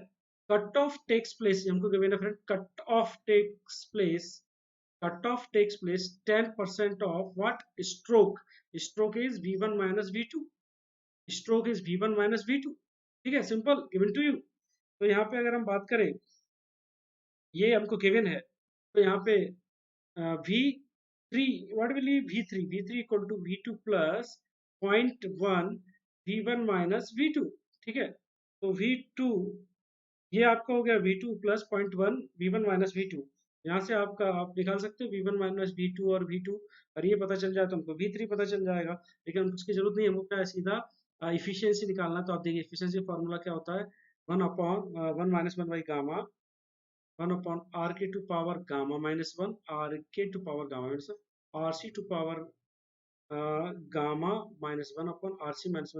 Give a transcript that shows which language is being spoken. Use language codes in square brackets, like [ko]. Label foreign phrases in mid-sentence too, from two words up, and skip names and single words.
[en] cut off takes place [hi] हमको गिवन है फ्रेंड, [en] cut off takes place 10% of what stroke, stroke is V1 - V2, stroke is V1 - V2, [hi] ठीक है, [en] simple given to you. [hi] तो यहाँ पे अगर हम बात करें, ये हमको गिवन है, तो यहाँ पे V3, [en] what will be V3? V3 equal to V2 plus 0.1 V1 minus V2, [hi] ठीक है। तो V2, ये आपका हो गया [en] V2 plus 0.1 V1 minus V2। [hi] यहाँ से आपका आप निकाल सकते हो [en] V1 minus V2 [hi] और V2, और ये पता चल जाए तो हमको V3 पता चल जाएगा। लेकिन हमको उसकी जरूरत नहीं है, हमको क्या है, सीधा इफिशियंसी निकालना। तो आप देखिए [en] efficiency formula [hi] क्या होता है, 1/(1 - 1) [en] one upon r k to power gamma-1, r k to power gamma-1, r c to power gamma-1 upon r c -1.